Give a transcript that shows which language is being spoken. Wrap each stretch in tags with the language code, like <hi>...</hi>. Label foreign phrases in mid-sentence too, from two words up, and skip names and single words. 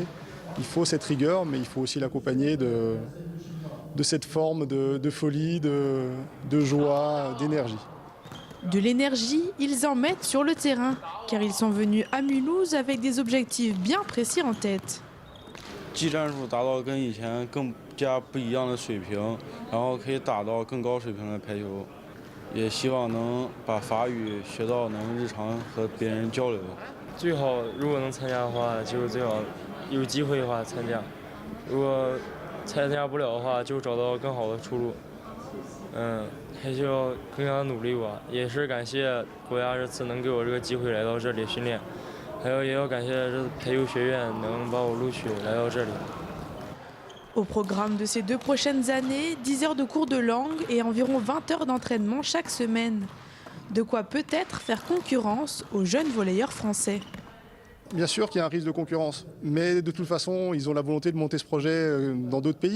<fr>Il faut cette rigueur, mais il faut aussi l'accompagner de cette forme de folie, de joie, d'énergie. De l'énergie, ils en mettent sur le terrain, car ils sont venus à Mulhouse avec des objectifs bien précis en tête.</fr> <zh>技战术达到跟以前更加不一样的水平，然后可以打到更高水平的排球，也希望能把法语学到能日常和别人交流。最好如果能参加的话，就最好有机会的话参加；如果参加不了的话，就找到更好的出路。还需要更加努力吧。也是感谢国家这次能给我这个机会来到这里训练。也要感谢这排球学院能把我录取来到这里。</zh> <fr>Au programme de ces 2 prochaines années, 10 heures de cours de langue et environ 20 heures d'entraînement chaque semaine. De quoi peut-être faire concurrence aux jeunes volleyeurs français. Bien sûr qu'il y a un risque de concurrence, mais de toute façon, ils ont la volonté de monter ce projet dans d'autres pays.</fr>